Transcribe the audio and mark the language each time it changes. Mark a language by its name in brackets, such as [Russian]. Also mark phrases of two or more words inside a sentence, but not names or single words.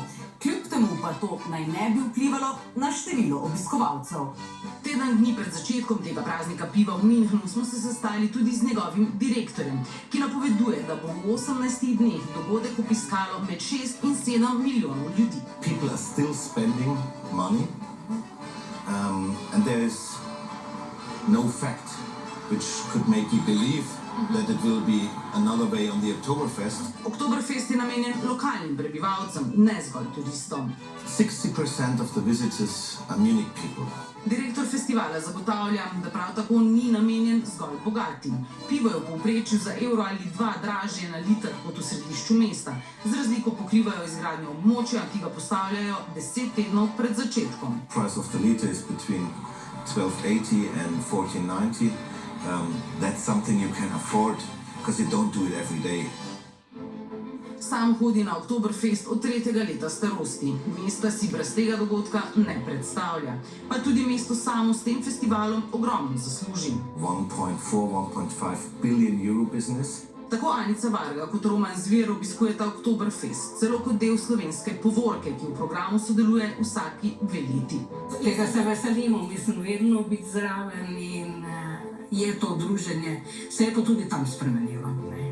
[Slovenian] Kljub temu pa to naj ne bi vplivalo na število obiskovalcev. Teden dni pred začetkom tega praznika piva v Münchenu smo se sestali tudi z njegovim direktorjem, ki napoveduje, da bo v 18 dneh dogodek obiskalo med 6 in 7 milijonov ljudi. [English] People are still spending money, and there is no fact which could make you believe that it will be another way on the Oktoberfest. [Slovenian] Oktoberfest je namenjen lokalnim prebivalcem, ne zgolj turistom. [English] 60% of the visitors are Munich people. [Slovenian] Direktor festivala zagotavlja, da prav tako ni namenjen zgolj bogatim. Pivo je v povprečju za evro ali dva dražje na liter kot v središču mesta. Z razliko pokrivajo izgradnjo območja, ki ga postavljajo 10 tednov pred začetkom. [English] Price of the liter is between 12.80 and 14.90. That's something you can afford because you don't do it every day. [Slovenian] Sam hodi na Oktoberfest od 3. leta starosti. Mesta si brez tega dogodka ne predstavlja. Pa tudi mesto samo s tem festivalom ogromno zasluži. [English] 1.4–1.5 billion euro business. [Slovenian] Tako Anica Varga kot Roman Zver obiskujeta Oktoberfest, celo kot del slovenske povorke, ki v programu sodeluje vsaki 2 leti. Tega se veselimo, mislim, vedno biti zraven in je to druženje. Se je pa tudi tam spremenilo, ne?